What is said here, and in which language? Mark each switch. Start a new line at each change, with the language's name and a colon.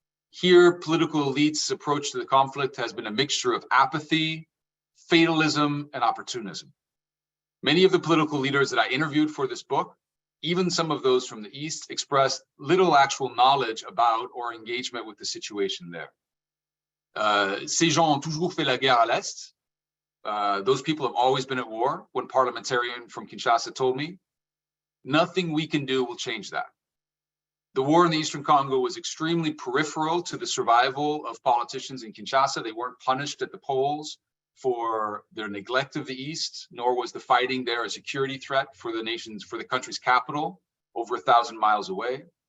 English: Here, political elites' approach to the conflict has been a mixture of apathy, fatalism, and opportunism. Many of the political leaders that I interviewed for this book, even some of those from the East, expressed little actual knowledge about or engagement with the situation there.
French: Ces gens ont toujours fait la guerre à l'Est.
English: Those people have always been at war. One parliamentarian from Kinshasa told me, nothing we can do will change that. The war in the Eastern Congo was extremely peripheral to the survival of politicians in Kinshasa. They weren't punished at the polls for their neglect of the East, nor was the fighting there a security threat for the country's capital, over 1,000 miles away.